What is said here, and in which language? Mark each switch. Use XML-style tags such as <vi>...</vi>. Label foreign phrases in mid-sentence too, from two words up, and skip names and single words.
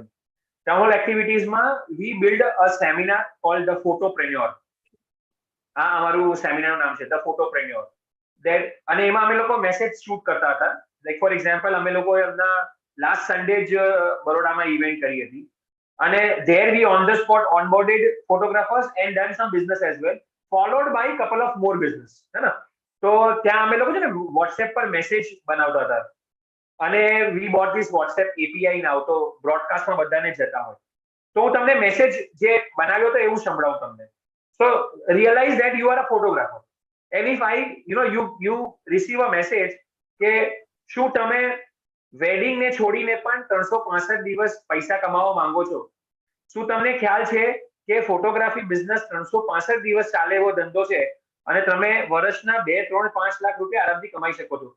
<en>Town Hall activitiesમાં we build a seminar called the Photopreneur.</en> <gu>આ અમારું સેમિનારનું નામ છે,</gu> <en>the Photopreneur.</en> <gu>અને એમાં અમે લોકો મેસેજ શૂટ કરતા હતા.</gu> <en>like for example</en> <gu>અમે લોકોએ એમના</gu> <en>last Sunday</en> <gu>જ બરોડામાં ઇવેન્ટ કરી હતી, અને</gu> <en>there we on the spot onboarded photographers and done some business as well, followed by couple of more business,</en> <hi>है ना?</hi> <gu>તો ત્યાં અમે લોકો છે ને WhatsApp પર મેસેજ બનાવતા હતા, અને</gu> <en>we bought this WhatsApp API now,</en> <gu>તો બ્રોડકાસ્ટમાં બધાને જતા હોય. તો હું તમને મેસેજ જે બનાવ્યો હતો એવું સંભળાવું તમને.</gu> <en>So realize that you are a photographer, and if you receive a message</en> <gu>કે શું તમે વેડિંગ ને છોડીને પણ 365 દિવસ પૈસા કમાવા માંગો છો? શું તમને ખ્યાલ છે કે</gu> <en>photography business</en> <gu>365 દિવસ ચાલે એવો ધંધો છે અને તમે વર્ષના 2, 3, 5 લાખ રૂપિયા આરામથી કમાઈ શકો છો.</gu>